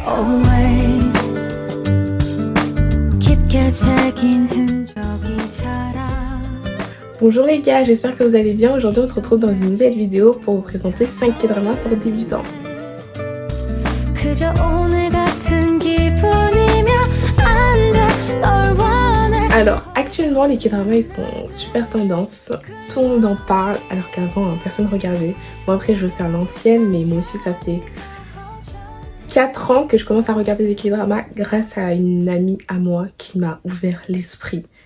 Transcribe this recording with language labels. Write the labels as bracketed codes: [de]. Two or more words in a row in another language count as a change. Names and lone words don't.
[ko] always 깊게 새긴 흔적이 자라. [fr] Bonjour les gars, j'espère que vous allez bien. Aujourd'hui on se retrouve dans une nouvelle vidéo pour vous présenter 5 K-dramas pour débutants. [ko] 그저 오늘 같은 기분이면 안 돼, 널 원해. [fr] Alors actuellement les K-dramas ils sont super tendance. Tout le monde en parle alors qu'avant personne regardait. Bon après je veux faire l'ancienne mais moi aussi ça fait 4 ans que je commence à regarder des K-dramas grâce à une amie à moi qui m'a ouvert l'esprit.